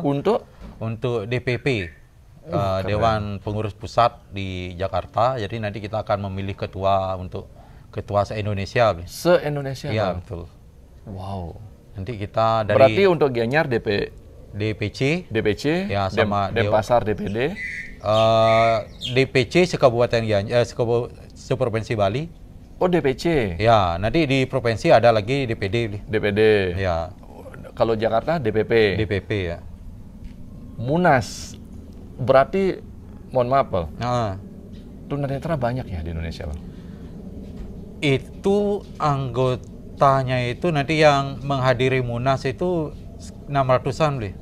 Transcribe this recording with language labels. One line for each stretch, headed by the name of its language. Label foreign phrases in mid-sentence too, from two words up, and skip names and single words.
Indonesian: untuk DPP, Dewan Pengurus Pusat di Jakarta. Jadi nanti kita akan memilih ketua se-Indonesia, Bli. Se-Indonesia. Iya, betul. Wow. Nanti kita dari berarti untuk Gianyar DPC ya, sama Denpasar DPD, DPC se-Kabupaten Gianyar, se-Provinsi Bali. Oh, DPC. Ya, nanti di provinsi ada lagi DPD. Ya. Kalau Jakarta DPP. DPP ya. Munas. Berarti mohon maaf, Pak. Nah, tunanetra banyak ya di Indonesia, Pak. Itu anggotanya itu nanti yang menghadiri Munas itu 600-an, Bli.